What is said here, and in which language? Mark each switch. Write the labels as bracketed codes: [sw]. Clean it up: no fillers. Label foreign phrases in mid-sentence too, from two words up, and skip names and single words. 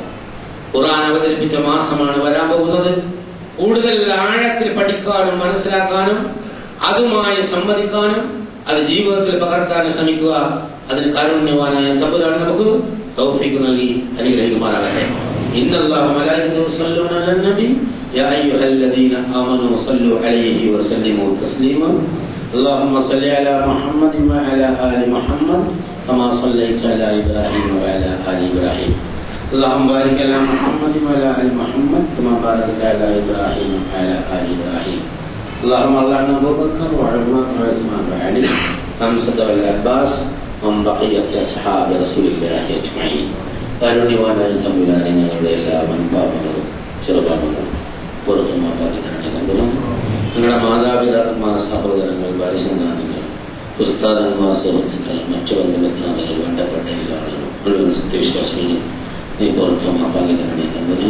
[ml] ഖുർആൻ അവതരിപ്പിച്ച മാസമാണ് വരാൻ പോകുന്നത്. കൂടുതൽ ആഴത്തിൽ പഠിക്കാനും മനസ്സിലാക്കാനും അതുമായി സംവദിക്കാനും അത് ജീവിതത്തിൽ പകർത്താനും ശ്രമിക്കുക. അതിന് കാരുണ്യവാനായ തമ്പുരാൻ നമുക്ക് തൗഫീഖ് നൽകി അനുഗ്രഹിക്കുമാറാകട്ടെ. [ar] إن الله ملائكته يصلون على النبي يا أيها الذين آمنوا صلوا عليه وسلموا تسليما. اللهم صل على محمد وعلى آل محمد كما صليت على إبراهيم وعلى آل إبراهيم. اللهم بارك على محمد وعلى آل محمد كما باركت على إبراهيم وعلى آل إبراهيم. اللهم علمنا أبو بكر وعمر وعثمان وعلي حمزة والعباس ومن بقية أصحاب رسول الله أجمعين. [ml] കാരുണ്യവാനായ തമ്പുരാനെ, ഞങ്ങളുടെ എല്ലാ വൻപാപങ്ങളും ചെറുപാപങ്ങളും പുറത്തുമാപ്പാതിക്കണം. ഞങ്ങളുടെ മാതാപിതാക്കന്മാർ, സഹോദരങ്ങൾ, ഭാര്യസന്താനങ്ങൾ, ഉസ്താദന്മാർ, സുഹൃത്തുക്കൾ, മറ്റു ബന്ധുമിത്രാദികൾ, വേണ്ടപ്പെട്ട എല്ലാ ആളുകളും മുഴുവൻ സത്യവിശ്വാസികൾ നീ പുറത്തുമാപ്പാതിക്കണേ തമ്പുരാൻ.